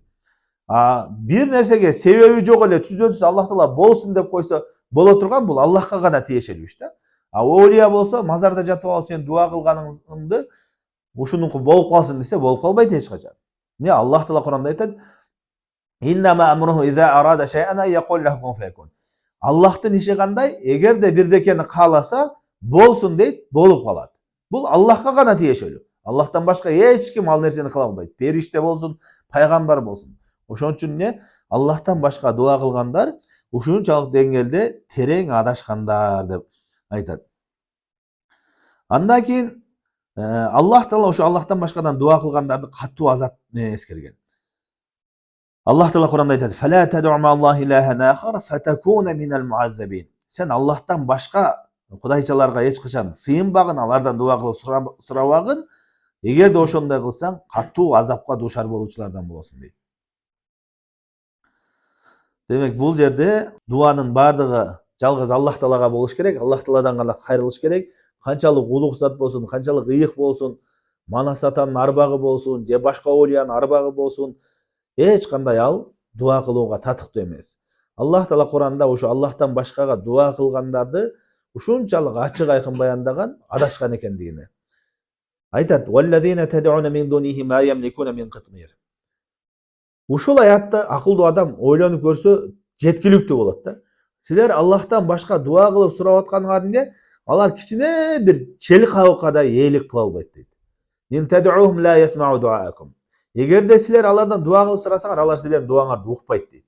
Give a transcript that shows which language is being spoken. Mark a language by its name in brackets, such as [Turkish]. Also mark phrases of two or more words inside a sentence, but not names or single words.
[Kyrgyz] Бир нерсеге себеби жок эле түздөн-түз Аллах Таала болсун деп койсо боло турган, бул Аллахка гана тиешелүү иш да. Олия болсо, мазарда жатып алып сен дуа кылганыңды ушунуку болуп калсын десе, болуп калбайт эч качан. Эмне Аллах Таала Куранда айтат: [Arabic] "إنما أمره إذا أراد شيئا يقول له كن فيكون." [Kyrgyz] Аллахтын иши кандай? Эгерде бирдекени кааласа, болсун дейт, болуп калат. Бул Аллахка гана тиешелүү. Аллахтан башка эч ким ал нерсени кыла албайт. Периште болсун, пайгамбар болсун. Ошон үчүн эмне? Аллахтан башка дуа кылгандар ушунчалык деңгээлде терең адашкандар деп айтат. Андан кийин Аллах Таала ошо Аллахтан башкадан дуа кылгандарды катуу азап менен эскерген. Аллах Таала Куранда айтат: [Arabic] "فلا تدع مع الله إلها آخر فتكون من المعذبين." [Kyrgyz] Сен Аллахтан башка кудайчаларга эч качан сыйынбагын, алардан дуа кылып сурабагын. Эгерде ошондой кылсаң, катуу азапка дуушар болуучулардан болосуң дейт. Демек, бул жерде дуанын бардыгы жалгыз Аллах Таалага болуш керек, Аллах Тааладан гана кайрылыш керек. Канчалык улуг зат болсун, канчалык ыйык болсун, Манас атанын арбагы болсун, же башка олиянын арбагы болсун, эч кандай ал дуа кылууга татыктуу эмес. Аллах Таала Куранда ошо Аллахтан башкага дуа кылгандарды ушунчалык ачык айкын баяндаган, адашкан экендигине. Айтат: [Arabic] "والذين تدعون من دونه ما يملكون من قطمير." [Kyrgyz] Ушул аятты акылдуу адам ойлонуп көрсө жеткиликтүү болот да. Силер Аллахтан башка дуа кылып сурап атканыңар эмне? Алар кичине бир чел кабыккадай ээлик кыла албайт дейт. [Arabic] "إن تدعوهم لا يسمعوا دعاءكم." [Kyrgyz] Эгерде силер алардан дуа кылып сурасаңар, алар силердин дуаңарды укпайт дейт.